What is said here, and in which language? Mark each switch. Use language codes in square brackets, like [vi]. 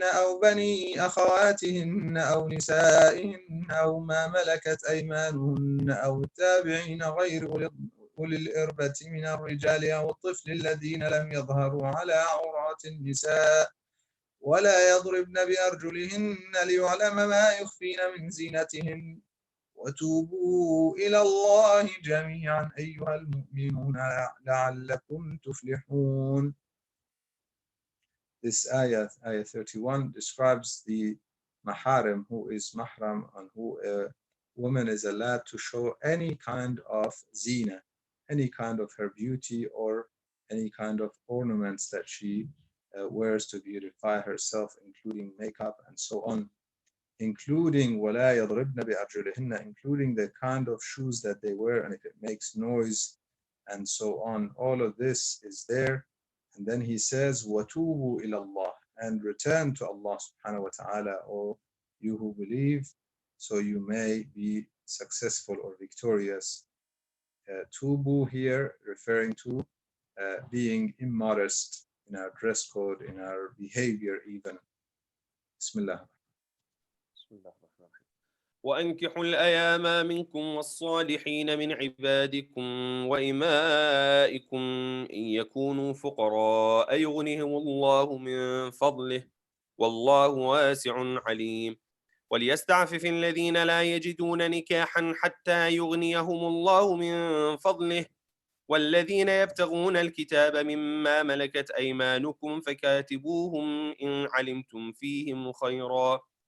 [ar] أو بني أخواتهن أو نسائهن أو ما ملكت أيمانهن أو التابعين غير أولي الإربة من الرجال أو الطفل الذين لم يظهروا على عورات النساء ولا يضربن بأرجلهن ليعلم ما يخفين من زينتهن وتوبوا إلى الله جميعا أيها المؤمنون لعلكم تفلحون. [en] This ayah 31, describes the maharim, who is mahram and who a woman is allowed to show any kind of zina, any kind of her beauty or any kind of ornaments that she wears to beautify herself, including makeup and so on, including [ar] وَلَا يَضْرِبْنَ بِأَرْجُلِهِنَّ, [en] including the kind of shoes that they wear and if it makes noise and so on. All of this is there. And then he says, [ar] وَتُوبُوا إِلَى اللَّهِ, [en] and return to Allah subhanahu wa ta'ala, O you who believe, so you may be successful or victorious. Tubu here referring to being immodest in our dress code, in our behavior even. [ar] Bismillah. بسم الله الرحمن الرحيم. وأنكحوا الأيام منكم والصالحين من عبادكم وإمائكم إن يكونوا فقراء يغنهم الله من فضله والله واسع عليم وليستعفف الذين لا يجدون نكاحا حتى يغنيهم الله من فضله والذين يبتغون الكتاب مما ملكت أيمانكم فكاتبوهم إن علمتم فيهم خيرا